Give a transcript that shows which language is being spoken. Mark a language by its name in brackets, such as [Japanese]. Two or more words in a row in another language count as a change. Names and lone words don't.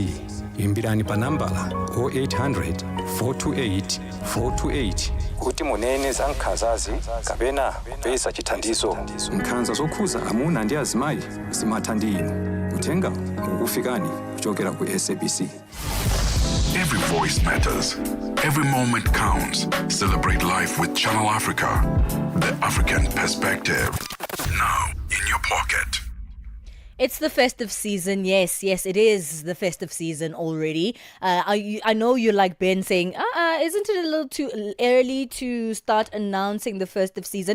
[Nyanja] Imbirani pa nambala 0800 428 428 kuti munene za nkhanzazi kapena kupeza chithandizo. Nkhanza zokhuza amuna ndi azimayi zimatha ndi inu. Uthenga ukufikani kuchokera ku SABC. [English] Every voice matters. Every moment counts. Celebrate life with Channel Africa. The African perspective. Now in your pocket. It's the festive season. Yes, it is the festive season already. I know you're like Ben saying, isn't it a little too early to start announcing the festive season?